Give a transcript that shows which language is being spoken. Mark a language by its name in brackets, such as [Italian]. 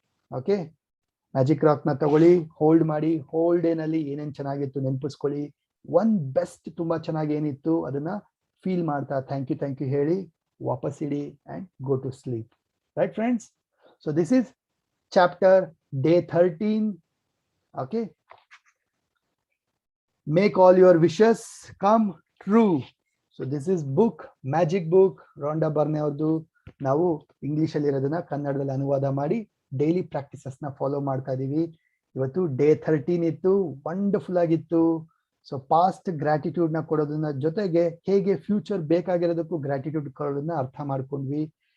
[Kannada] Okay, magic rock ನ ತಗೊಳ್ಳಿ, hold ಮಾಡಿ. ಹೋಲ್ಡ್ ಏನಲ್ಲಿ ಏನೇನ್ ಚೆನ್ನಾಗಿತ್ತು ನೆನಪಿಸ್ಕೊಳ್ಳಿ. ಒನ್ ಬೆಸ್ಟ್ ತುಂಬಾ ಚೆನ್ನಾಗಿ ಏನಿತ್ತು ಅದನ್ನ ಫೀಲ್ ಮಾಡ್ತಾ ಥ್ಯಾಂಕ್ ಯು ಹೇಳಿ ವಾಪಸ್ ಇಡಿ and go to sleep. Right friends? [English] So this is chapter day 13. Okay, make all your wishes come true. So this is book, magic book, Rhonda Byrne ಅವ್ರದ್ದು. [Kannada] ನಾವು English ಅಲ್ಲಿ ಇರೋದನ್ನ ಕನ್ನಡದಲ್ಲಿ ಅನುವಾದ ಮಾಡಿ ಡೈಲಿ ಪ್ರಾಕ್ಟೀಸಸ್ ನ ಫಾಲೋ ಮಾಡ್ತಾ ಇದೀವಿ. ಇವತ್ತು ಡೇ 13 ಇತ್ತು, ವಂಡರ್ಫುಲ್ ಆಗಿತ್ತು. ಸೊ ಪಾಸ್ಟ್ ಗ್ರಾಟಿಟ್ಯೂಡ್ ನ ಕೊಡೋದನ್ನ ಜೊತೆಗೆ ಹೇಗೆ ಫ್ಯೂಚರ್ ಬೇಕಾಗಿರೋದಕ್ಕೂ ಗ್ರಾಟಿಟ್ಯೂಡ್ ಕೊಡೋದನ್ನ ಅರ್ಥ ಮಾಡ್ಕೊಂಡ್ವಿ.